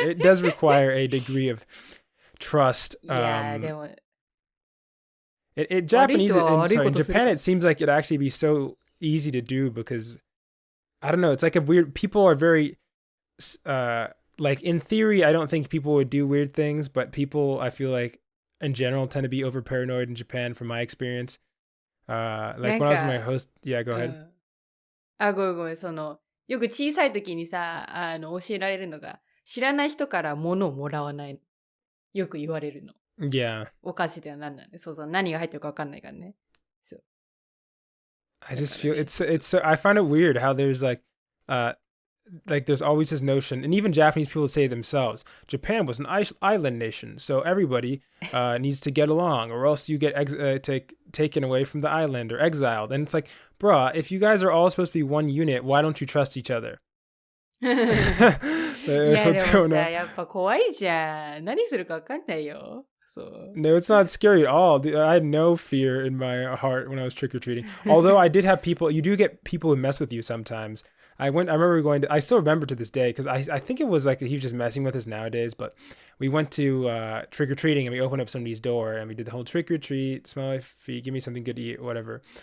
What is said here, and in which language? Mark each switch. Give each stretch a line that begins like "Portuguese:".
English: It does require a degree of trust. In Japan, it seems like it'd actually be so easy to do because I don't know. It's like a weird. People are very like in theory. I don't think people would do weird things, but people I feel like in general tend to be over paranoid in Japan, from my experience. Like when I was my host, yeah, go ahead.
Japanese: ごめん、よく小さい時にさ、教えられるのが、知らない人から物をもらわない。よく言われるの。
English: Yeah.
Japanese: お菓子では何なんで、何が入ってるか分かんないからね。
English: I just feel it's so, I find it weird how there's like there's always this notion, and even Japanese people say themselves, Japan was an island nation, so everybody needs to get along, or else you get taken away from the island or exiled. And it's like, bruh, if you guys are all supposed to be one unit, why don't you trust each other?
Japanese: いや、でもさ、やっぱ怖いじゃん。何するか分かんないよ。
English: No, it's not scary at all. I had no fear in my heart when I was trick-or-treating. Although I did have people, you do get people who mess with you sometimes. I remember going to, I still remember to this day, because I think it was like he was just messing with us nowadays, but we went to trick-or-treating and we opened up somebody's door and we did the whole trick-or-treat, smell my feet, give me something good to eat, whatever.